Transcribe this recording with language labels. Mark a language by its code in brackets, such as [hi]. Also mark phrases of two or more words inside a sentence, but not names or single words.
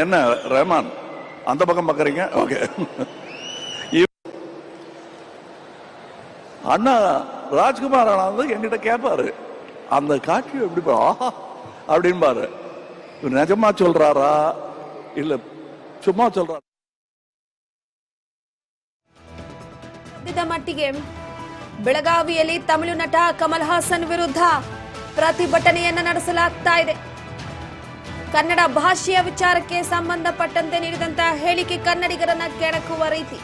[ta] என்ன ரஹ்மான் அந்த பக்கம் பாக்குறீங்க? ஓகே. அண்ணா ராஜ்குமார் என்கிட்ட கேட்பாரு, அந்த காட்சி எப்படி அப்படின்பாரு, நிஜமா சொல்றாரா இல்ல சும்மா சொல்றாரு. [kn] ಮಟ್ಟಿಗೆ ಬೆಳಗಾವಿಯಲ್ಲಿ ತಮಿಳು ನಟ ಕಮಲ್ ಹಾಸನ್ ವಿರುದ್ಧ ಪ್ರತಿಭಟನೆಯನ್ನ ನಡೆಸಲಾಗ್ತಾ ಇದೆ. ಕನ್ನಡ ಭಾಷೆಯ ವಿಚಾರಕ್ಕೆ ಸಂಬಂಧಪಟ್ಟಂತೆ ನೀಡಿದಂತ ಹೇಳಿಕೆ ಕನ್ನಡಿಗರನ್ನ ಕೆಣಕುವ ರೀತಿ.